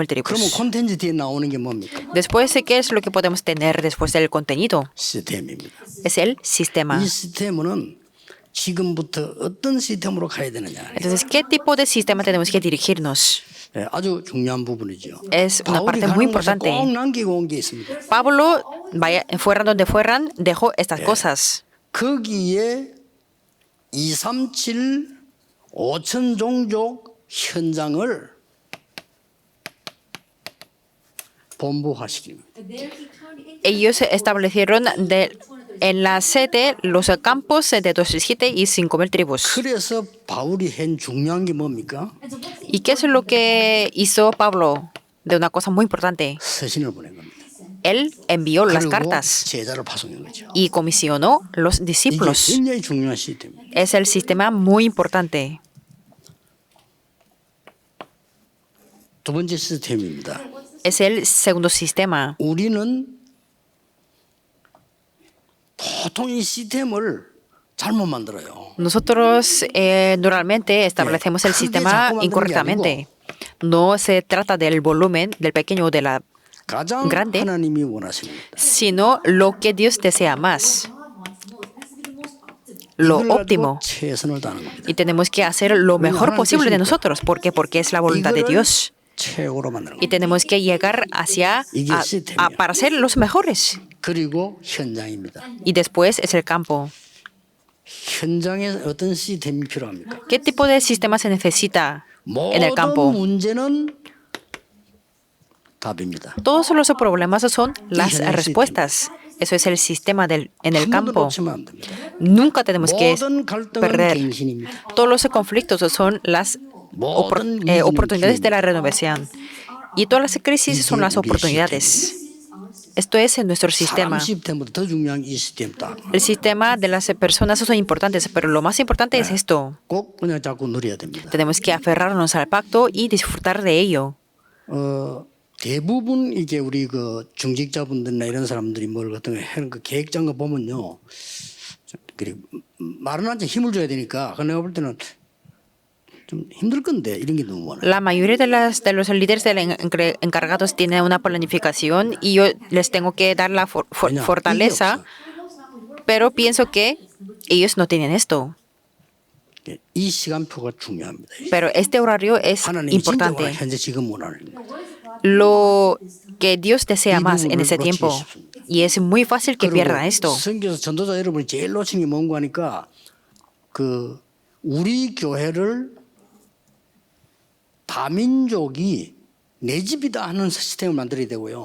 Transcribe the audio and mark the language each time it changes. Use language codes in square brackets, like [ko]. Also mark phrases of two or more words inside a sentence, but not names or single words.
[es] tribus. [ko] 콘텐츠 뒤에 나오는 게 뭡니까? [es] Después, ¿qué es lo que podemos tener después del contenido? [ko] 시스템입니다. [es] Es el sistema. [ko] 이 시스템은 지금부터 어떤 시스템으로 가야 되느냐. [es] Entonces, ¿qué tipo de sistema tenemos que dirigirnos? [ko] 아주 중요한 부분이죠. [es] Es una parte muy importante. [ko] 꼭 남기고 온 게 있습니다. [es] Pablo, fueran donde fueran, dejó estas cosas. [ko] 거기에 237 5천 종족 현장을 본부화시킵니다. [es] Ellos establecieron en la sede los campos de 237 y 5.000 tribus. [ko] 그래서 바울이 한 중요한 게 뭡니까? [es] ¿Y qué es lo que hizo Pablo de una cosa muy importante? [ko] 서신을 보낸 겁니다. [es] Él envió las [ko] 그리고 [es] cartas [ko] 제자를 파송한 거죠. [es] y comisionó los [ko] 이게 [es] discípulos. [ko] 굉장히 중요한 시스템입니다. [es] Es el sistema muy importante. [ko] 두 번째 시스템입니다. [es] Es el segundo sistema. [ko] 우리는 보통 이 시스템을 잘못 만들어요. [es] Nosotros normalmente establecemos el sistema incorrectamente. No se trata del volumen, del pequeño o de la [ko] 가장 [es] grande, [ko] 하나님이 원하시는 겁니다. [es] sino lo que Dios desea más, lo [ko] 이걸 가지고 [es] óptimo. [ko] 최선을 다하는 겁니다. [es] Y tenemos que hacer lo mejor posible de nosotros. ¿Por qué? Porque es la voluntad de Dios. [ko] 최고로 만드는 [es] Y [ko] 겁니다. [es] tenemos que llegar para ser los mejores. [ko] 그리고 현장입니다. [es] Y después es el campo. [ko] 현장에 어떤 시스템이 필요합니까? [es] ¿Qué tipo de sistema se necesita en el [ko] 모든 [es] campo? [ko] 문제는 답입니다. [es] Todos los problemas son las respuestas. Eso es el sistema en el [ko] 한 번도 [es] campo. [ko] 놓치면 안 됩니다. [es] Nunca tenemos que [ko] 모든 갈등은 [es] perder. [ko] 갱신입니다. [es] Todos los conflictos son las [ko] 모든 위기는 [es] oportunidades de [ko] 기회입니다. [es] la renovación. Y todas las crisis son las oportunidades. Esto es en nuestro sistema. [ko] 사람 시스템보다 더 중요한 이 시스템 딱. [es] El sistema de las personas son importantes, pero lo más importante es esto. [ko] 꼭 그냥 자꾸 누려야 됩니다. [es] Tenemos que aferrarnos al pacto y disfrutar de ello. [ko] 대부분 이게 우리 그 중직자분들이나 이런 사람들이 뭘 같은 거 하는 그 계획장 거 보면요. 그리고 말은 한테 힘을 줘야 되니까 그 내가 볼 때는 좀 힘들 건데 이런 게 너무 많아요. [es] La mayoría de los líderes encargados tienen una planificación y yo les tengo que dar la fortaleza, pero pienso que ellos no tienen esto. [ko] 이 시간표가 중요합니다. [es] Pero este horario es [ko] 하나님이 진짜 [es] importante. [ko] 현재 지금 원하는 거. [es] Lo que Dios desea más en ese tiempo. Y es muy fácil que pierda esto. [ko] 성경에서 전도자 여러분이 제일 놓치는 게 뭔가 하니까 그 우리 교회를 다민족이 내 집이다 하는 시스템을 만들어야 되고요.